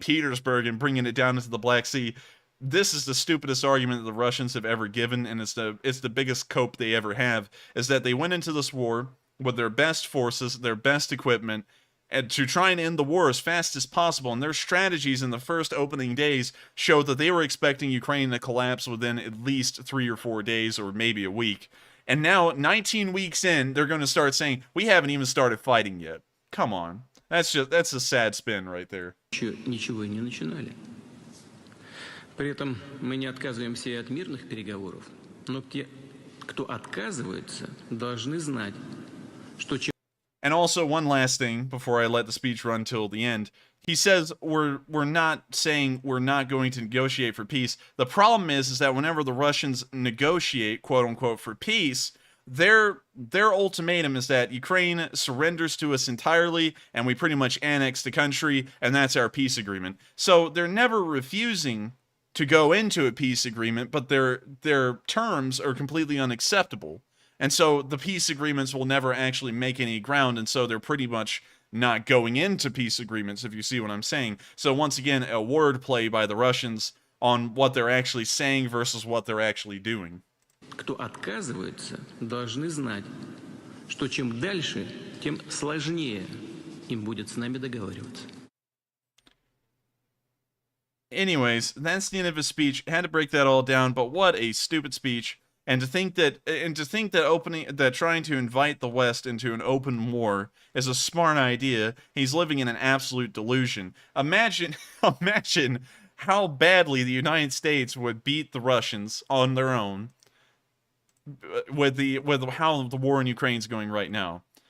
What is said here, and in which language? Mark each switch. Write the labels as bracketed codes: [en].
[en] Petersburg and bringing it down into the Black Sea. This is the stupidest argument that the Russians have ever given, and it's the biggest cope they ever have, is that they went into this war with their best forces, their best equipment, and to try and end the war as fast as possible. And their strategies in the first opening days showed that they were expecting Ukraine to collapse within at least 3 or 4 days, or maybe a week. And now, 19 weeks in, they're going to start saying, we haven't even started fighting yet. Come on. That's a sad spin right there. [ru] Еще ничего и не начинали. При этом мы не отказываемся и от мирных переговоров, но те, кто отказывается, должны знать, что чем... [en] And also, one last thing before I let the speech run till the end. He says we're not saying we're not going to negotiate for peace. The problem is that whenever the Russians negotiate, quote unquote, for peace, their ultimatum is that Ukraine surrenders to us entirely and we pretty much annex the country, and that's our peace agreement. So they're never refusing to go into a peace agreement, but their terms are completely unacceptable. And so the peace agreements will never actually make any ground, and so they're pretty much not going into peace agreements, if you see what I'm saying. So once again, a wordplay by the Russians on what they're actually saying versus what they're actually doing. [ru] Кто отказывается, должны знать, что чем дальше, тем сложнее им будет с нами договариваться. [en] Anyways, that's the end of his speech. Had to break that all down, but what a stupid speech. And to think that trying to invite the West into an open war is a smart idea, he's living in an absolute delusion. Imagine how badly the United States would beat the Russians on their own with how the war in Ukraine is going right now.